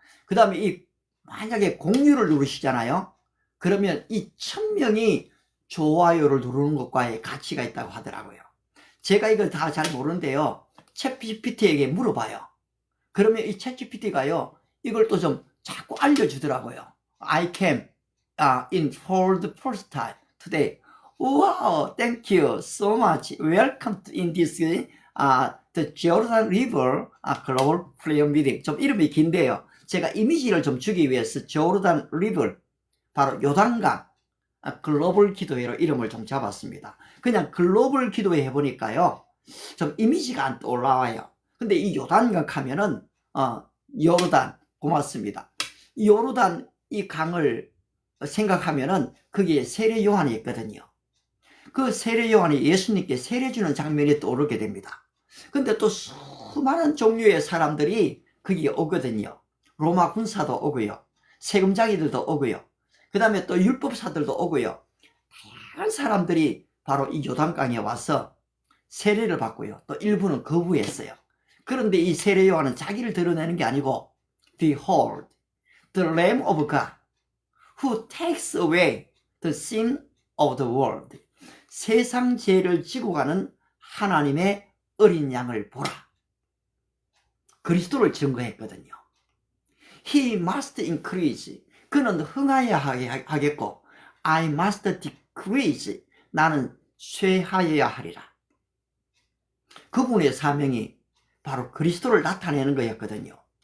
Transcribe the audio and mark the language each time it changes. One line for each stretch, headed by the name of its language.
Korean: 그 다음에 만약에 공유를 누르시잖아요. 그러면 이 1000명이 좋아요를 누르는 것과의 가치가 있다고 하더라고요. 제가 이걸 다 잘 모르는데요. 챗GPT에게 물어봐요. 그러면 이 챗GPT가요, 이걸 또 좀 자꾸 알려주더라고요.
English: I came in for the first time today. Wow, thank you so much. Welcome in this the Jordan River Global Prayer Meeting.
Korean: 좀 이름이 긴데요. 제가 이미지를 좀 주기 위해서 Jordan River, 바로 요단강 글로벌 기도회로 이름을 좀 잡았습니다. 그냥 글로벌 기도회 해보니까요, 좀 이미지가 안 올라와요. 근데 이 요단강 하면은 요르단, 고맙습니다. 이 요르단 이 강을 생각하면은 거기에 세례 요한이 있거든요. 그 세례 요한이 예수님께 세례 주는 장면이 떠오르게 됩니다. 근데 또 수많은 종류의 사람들이 거기에 오거든요. 로마 군사도 오고요. 세금자기들도 오고요. 그 다음에 또 율법사들도 오고요. 다양한 사람들이 바로 이 요단강에 와서 세례를 받고요. 또 일부는 거부했어요. 그런데 이 세례 요한은 자기를 드러내는 게 아니고
English: Behold, the Lamb of God who takes away the sin of the world.
Korean: 세상 죄를 지고 가는 하나님의 어린 양을 보라. 그리스도를 증거했거든요.
English: He must increase.
Korean: 그는 흥하여야 하겠고
English: I must decrease.
Korean: 나는 쇠하여야 하리라. 그분의 사명이 바로 그리스도를 나타내는 거였거든요.